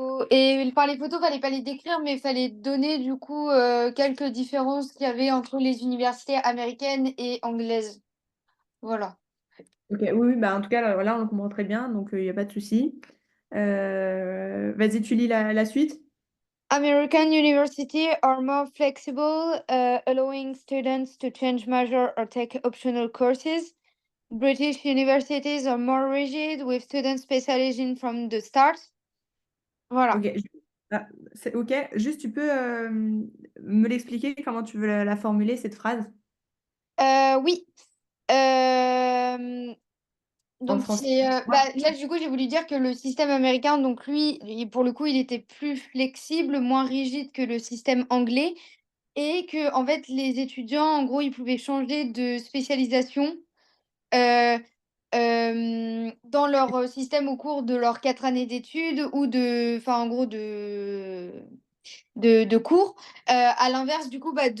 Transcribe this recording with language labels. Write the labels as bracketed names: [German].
[French] Et par les photos, fallait pas les décrire, mais fallait donner du coup quelques différences qu'il y avait entre les universités américaines et anglaises. Voilà. Ok, oui, oui, bah, en tout cas, là, on le comprend très bien, donc il n'y a pas de souci. Vas-y, tu lis la suite. [English] American university are more flexible, allowing students to change major or take optional courses. British universities are more rigid, with students specializing from the start. [French] Voilà. Ok, ah, ok. Juste, tu peux me l'expliquer comment tu veux la formuler, cette phrase, Oui. Euh, en donc français. c'est là du coup j'ai voulu dire que le système américain donc lui pour le coup il était plus flexible, moins rigide que le système anglais et que en fait les étudiants en gros ils pouvaient changer de spécialisation euh, dans leur système au cours de leurs 4 années d'études ou de enfin en gros de cours à l'inverse du coup